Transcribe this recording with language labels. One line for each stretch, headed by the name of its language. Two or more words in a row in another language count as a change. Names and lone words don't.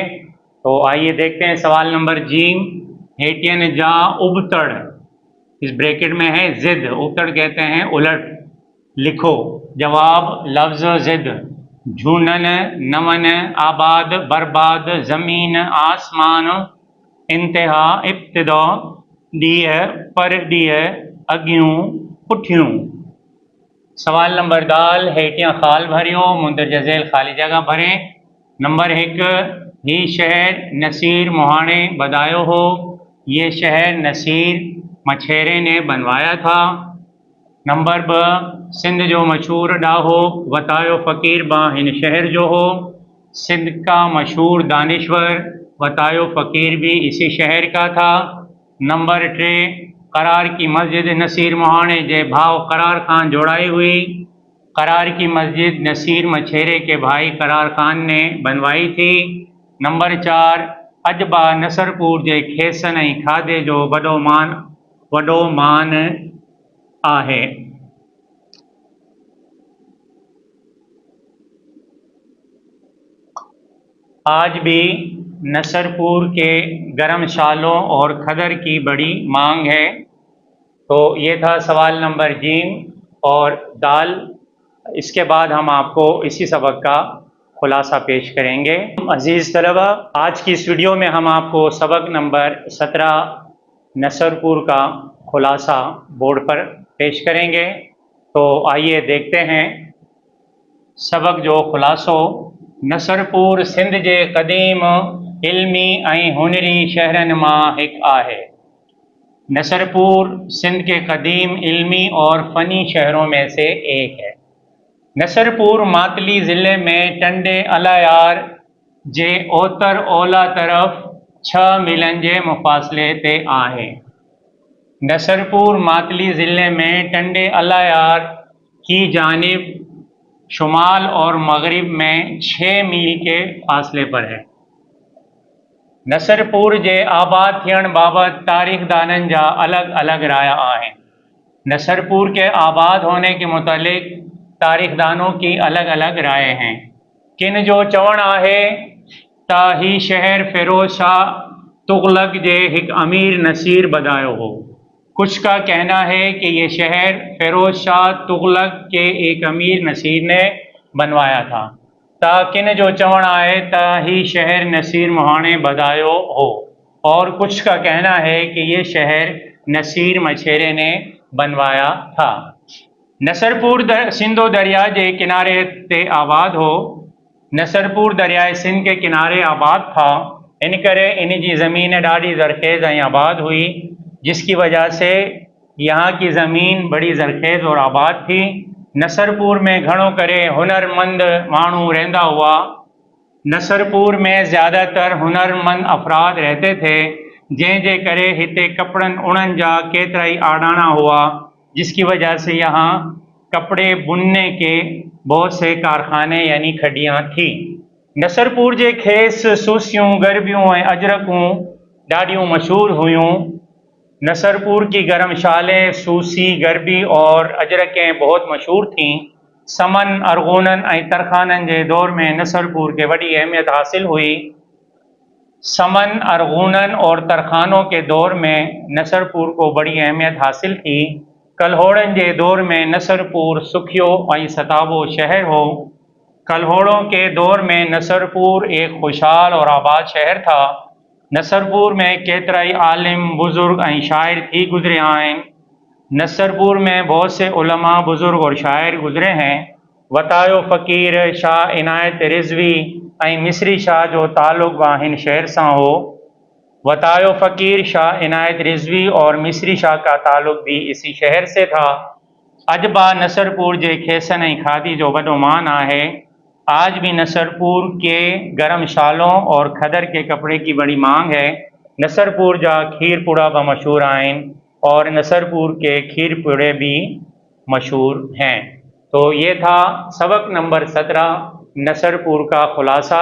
Urdu: تو آئیے دیکھتے ہیں سوال نمبر جیم.
Sindhi: हेठियन जा उबतड़,
Urdu: اس بریکٹ میں ہے ضد، اُبتڑ کہتے ہیں اُلٹ، لکھو. جواب، لفظ ضد۔ جھونن، نمن، آباد، برباد، زمین، آسمان، انتہا,
Sindhi: इब्तिदा, ॾींहं, पर ॾींहं, अॻियूं, पुठियूं। सवाल नंबर दाल, हेठियां ख़ाल भरियो,
Urdu: मुंदरजा झेल ख़ाली जगह भरें।
Sindhi: नंबर 1, ही शहर नसीर मोहाणे बधायो हो।
Urdu: یہ شہر نصیر مچھیرے نے بنوایا تھا.
Sindhi: नंबर 2, सिंध जो मशहूर ॾाहो वतायो फ़कीर बा हिन शहर जो हो।
Urdu: سندھ کا مشہور دانشور وتایو فقیر بھی اسی شہر کا تھا.
Sindhi: नंबर 3, करार की मस्जिद नसीर मोहाणे जे भाव करार खान जोड़ाई हुई।
Urdu: قرار کی مسجد نصیر مچھیرے کے بھائی قرار خان نے بنوائی تھی.
Sindhi: नंबर 4, अजबा नसरपुर जे खेसन ऐं खाधे जो वॾो मान आहे।
Urdu: آج بھی نصرپور کے گرم شالوں اور کھدر کی بڑی مانگ ہے. تو یہ تھا سوال نمبر جیم اور دال. اس کے بعد ہم آپ کو اسی سبق کا خلاصہ پیش کریں گے. عزیز طلبہ، آج کی اس ویڈیو میں ہم آپ کو سبق نمبر 17 نصرپور کا خلاصہ بورڈ پر پیش کریں گے. تو آئیے دیکھتے ہیں
Sindhi: सबक जो खुलासो। नसरपुर सिंध जे क़दीम इल्मी ऐं हुनरी शहरन मां हिक आहे।
Urdu: نصرپور سندھ کے قدیم علمی اور فنی شہروں میں سے ایک ہے.
Sindhi: नसरपुर मातली ज़िले में टंडे अलायार जे ओतर ओला तरफ 6 मीलन जे मुफ़ासिले ते आहे।
Urdu: نصرپور ماتلی ضلعے میں ٹنڈے الہیار کی جانب شمال اور مغرب میں 6 میل کے فاصلے پر ہے.
Sindhi: नसरपुर जे आबाद थियण बाबत तारीख़दाननि जा अलग अलग राय आहिनि।
Urdu: نصرپور کے آباد ہونے کے متعلق تاریخدانوں کی الگ الگ رائے ہیں.
Sindhi: किन जो चवण आहे त ही शहर फ़िरोज़ शाह तुग़लक़ जे हिक अमीर नसीर बधायो हो।
Urdu: کچھ کا کہنا ہے کہ یہ شہر فیروز شاہ تغلق کے ایک امیر نصیر نے بنوایا تھا.
Sindhi: ता किन जो चवण आहे त ही शहर नसीर मोहाणे बधायो हो
Urdu: اور کچھ کا کہنا ہے کہ یہ شہر نصیر مچھیرے نے بنوایا تھا.
Sindhi: नसरपुर सिंधु दरिया जे किनारे ते आबाद हो।
Urdu: نصرپور دریائے سندھ کے کنارے آباد تھا,
Sindhi: इन करे इन जी ज़मीन ॾाढी ज़रख़ेज़ ऐं आबाद हुई,
Urdu: جس کی وجہ سے یہاں کی زمین بڑی زرخیز اور آباد تھی.
Sindhi: नसरपुर में घणो करे हुनरमंद माण्हू रहंदा हुआ।
Urdu: نصرپور میں زیادہ تر ہنرمند افراد رہتے تھے,
Sindhi: जंहिंजे करे हिते कपड़न उणन जा केतरा ही आडाणा हुआ,
Urdu: جس کی وجہ سے یہاں کپڑے بننے کے بہت سے کارخانے یعنی کھڈیاں تھی.
Sindhi: नसरपुर जे खेस सूसियों, गरबियों ऐं अजरकूं ॾाढियूं मशहूर हुयूं।
Urdu: نصرپور کی گرم شالیں سوسی، گربی اور اجرکیں بہت مشہور تھیں.
Sindhi: समन, अरगोनन ऐं तरखानन जे दौर में नसरपुर के वॾी अहमियत हासिल हुई।
Urdu: سمن، ارغونن اور ترخانوں کے دور میں نصرپور کو بڑی اہمیت حاصل تھی.
Sindhi: कल्होड़न के दौर में नसरपुर सुखियो और सताबो शहर हो।
Urdu: کلہوڑوں کے دور میں نصرپور ایک خوشحال اور آباد شہر تھا.
Sindhi: नसरपुर में केतरा ही आलिम, बुजुर्ग और शायर थी गुजरे आहिनि।
Urdu: نصرپور میں بہت سے علما، بزرگ اور شاعر گزرے ہیں.
Sindhi: वतायो फ़कीर शाह इनायत रिजवी ऐं मिस्री शाह जो ताल्लुक़ हिन शहर से हो।
Urdu: وتایو فقیر شاہ عنایت رضوی اور مصری شاہ کا تعلق بھی اسی شہر سے تھا.
Sindhi: अजबा नसरपुर जे खेसन ऐं खादी जो वॾो मान है।
Urdu: آج بھی نصرپور کے گرم شالوں اور کھدر کے کپڑے کی بڑی مانگ ہے.
Sindhi: नसरपुर जा खीर पुड़ा भी मशहूर आहिनि
Urdu: اور نصرپور کے کھیر پڑے بھی مشہور ہیں. تو یہ تھا سبق نمبر 17، نصرپور کا خلاصہ.